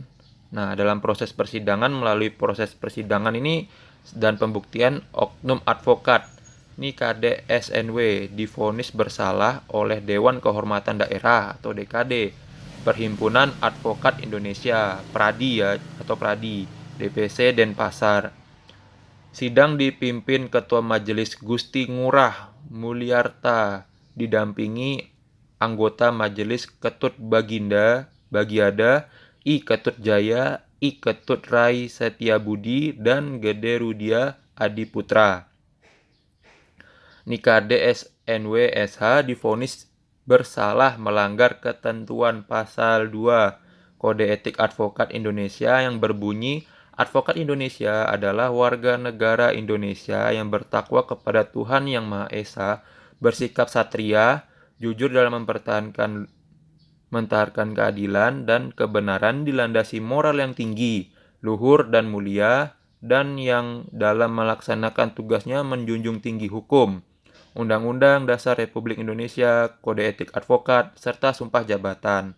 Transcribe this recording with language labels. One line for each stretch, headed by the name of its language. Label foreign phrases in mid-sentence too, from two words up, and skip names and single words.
Indonesian: Nah, dalam proses persidangan melalui proses persidangan ini dan pembuktian oknum advokat Nikade SNW divonis bersalah oleh Dewan Kehormatan Daerah atau DKD, Perhimpunan Advokat Indonesia, Pradi ya, atau Pradi, DPC Denpasar. Sidang dipimpin Ketua Majelis Gusti Ngurah Mulyarta, didampingi anggota Majelis Ketut Bagiada, I Ketut Jaya, I Ketut Rai Setiabudi, dan Gede Rudia Adiputra. Nikade SNW SH divonis bersalah melanggar ketentuan pasal 2 Kode Etik Advokat Indonesia yang berbunyi, advokat Indonesia adalah warga negara Indonesia yang bertakwa kepada Tuhan Yang Maha Esa, bersikap satria, jujur dalam mentaharkan keadilan dan kebenaran, dilandasi moral yang tinggi, luhur dan mulia, dan yang dalam melaksanakan tugasnya menjunjung tinggi hukum, Undang-Undang Dasar Republik Indonesia, Kode Etik Advokat, serta sumpah jabatan.